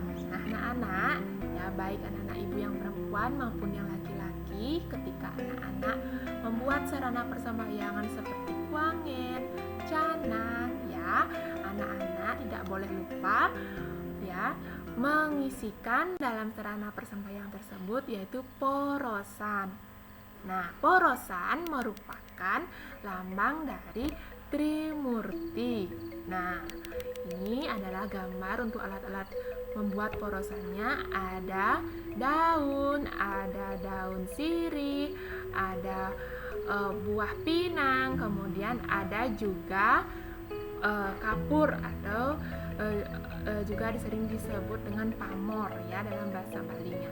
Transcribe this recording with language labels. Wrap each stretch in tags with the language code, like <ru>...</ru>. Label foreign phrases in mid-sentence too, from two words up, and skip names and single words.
<id>Nah, anak-anak, ya baik anak-anak ibu yang perempuan maupun yang laki-laki, ketika anak-anak membuat sarana persembahyangan seperti kuangen, canang, ya, anak-anak tidak boleh lupa ya mengisikan dalam sarana persembahyangan tersebut yaitu porosan. Nah, porosan merupakan lambang dari Trimurti. Nah, ini adalah gambar untuk alat-alat membuat porosannya. Ada daun sirih, ada buah pinang, kemudian ada juga kapur atau juga sering disebut dengan pamor ya dalam bahasa Balinya.</id>